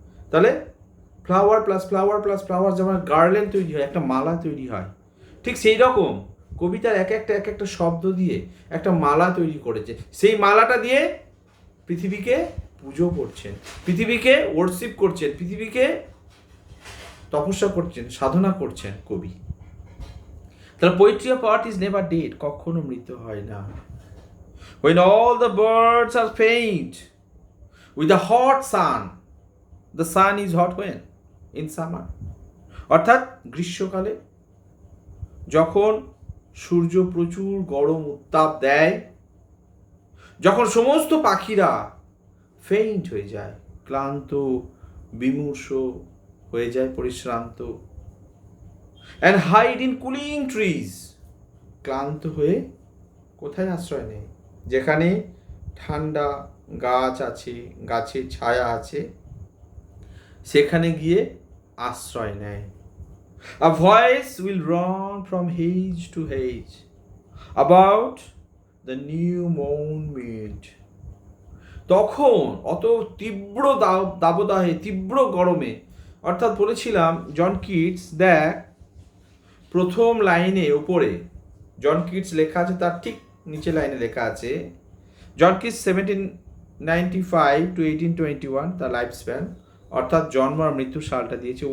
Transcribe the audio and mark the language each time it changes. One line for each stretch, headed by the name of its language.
Bangla: তাহলে flower plus flower plus flower, যেমন garland তৈরি হয়, একটা মালা তৈরি হয়, ঠিক সেই রকম কবিতার এক একটা শব্দ দিয়ে একটা মালা তৈরি করেছে। সেই মালাটা দিয়ে পৃথিবীকে পুজো করছেন, পৃথিবীকে ওয়ার্শিপ করছেন, পৃথিবীকে তপস্যা করছেন, সাধনা করছেন কবি। তাহলে
English: poetry of earth is never dead,
Bangla: কখনো মৃত হয় না।
English: When all the birds are faint with the hot sun, the sun is hot when? In summer.
Bangla: অর্থাৎ গ্রীষ্মকালে যখন সূর্য প্রচুর গরম উত্তাপ দেয়, যখন সমস্ত পাখিরা ফেইন্ট হয়ে যায়, ক্লান্ত বিমূর্ষ হয়ে যায়, পরিশ্রান্ত,
English: and hide in cooling trees,
Bangla: ক্লান্ত হয়ে কোথায় আশ্রয় নেয়? যেখানে ঠান্ডা গাছ আছে, গাছের ছায়া আছে, সেখানে গিয়ে আশ্রয় নেয়।
English: A voice will run from hedge to hedge about the new mown mead.
Bangla: তখন অত তীব্র দাবদাহে, তীব্র গরমে, অর্থাৎ বলেছিলাম জন কিটস, দেখ প্রথম লাইনে উপরে জন কিটস লেখা আছে, তার ঠিক নিচে লাইনে লেখা আছে জন কিটস 1795 to 1821 তার লাইফ স্প্যান, অর্থাৎ জন্ম আর মৃত্যু সালটা দিয়েছে।